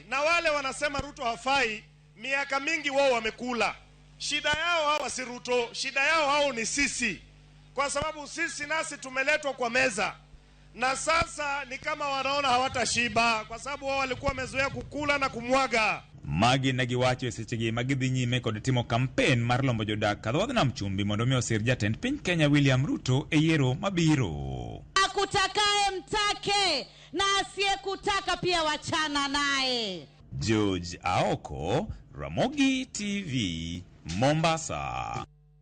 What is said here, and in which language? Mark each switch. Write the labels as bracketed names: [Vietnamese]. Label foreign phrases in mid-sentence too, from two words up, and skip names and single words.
[Swahili] Na wale wanasema Ruto hafai, miaka mingi wao wamekula. Shida yao hawa si Ruto, shida yao hao ni sisi. Kwa sababu sisi nasi tumeletwa kwa meza. Na sasa ni kama wanaona hawatashiba kwa sababu wao walikuwa wamezoea kukula na kumwaga. [Luo (Kenya and Tanzania)] Magi ne giwacho e sechegi magidhi nyime kod timo kampen mar lombo jodak kadhuadh nam chumbi mondo mi osir jatend piny Kenya William Ruto e yiero mabiro. [Swahili] Akutakaye mtake na asiyekutaka pia wachana naye. George Aoko, Ramogi TV, Mombasa.